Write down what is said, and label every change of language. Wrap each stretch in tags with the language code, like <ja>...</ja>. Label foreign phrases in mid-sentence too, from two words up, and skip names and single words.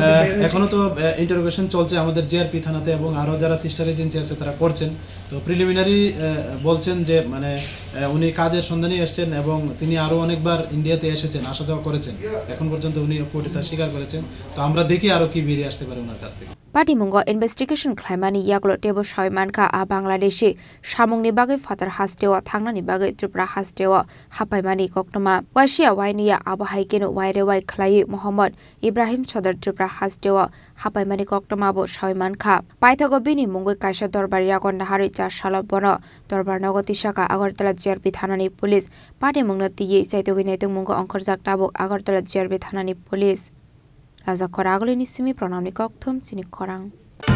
<bn>এখনো তো ইন্টারোগেশন চলছে আমাদের জিআরপি থানাতে এবং আরও যারা</bn> <en>sister agency</en> <bn>আছে তারা করছেন। তো প্রিলিমিনারি বলছেন যে মানে উনি কাজের সন্ধানে এসেছেন এবং তিনি আরও অনেকবার ইন্ডিয়াতে এসেছেন, আসা যাওয়া করেছেন, এখন পর্যন্ত উনি কোর্টে তা স্বীকার করেছেন। তো আমরা দেখি আরও কি বেরিয়ে আসতে পারে ওনার কাছ থেকে।</bn> <trp>पार्टी मुंगो इन्वेस्टिगेशन खालामनानै यागलो टेबो सायमानखा आ बांलादेशी सामुंनि बागै फादार हास्टेव थांनानि बागै त्रिपुरा हास्टेव हापायमानि कक्टमा वासिया वाइनिया आबाहायकेनो वाइरे वाइ खलायै मोहम्मद इब्राहिम सदर त्रिपुरा हास्टेव हापायमानि कक्टमाबो सायमानखा पाइथागो बिनि मुंगै कायसा दरबार यागनहारै चासल बन दरबार नगति शाखा आगरतला जिआरपि थानानि</trp> <en>police party</en> <trp>मुंगनो तियै साइतोगै नेतों मुंगो अंखरजाक टाबो आगरतला जिआरपि थानानि पुलिस राजा खरागलिनि सिमी प्रणामनि कक्थुम सिनि खरां।</trp>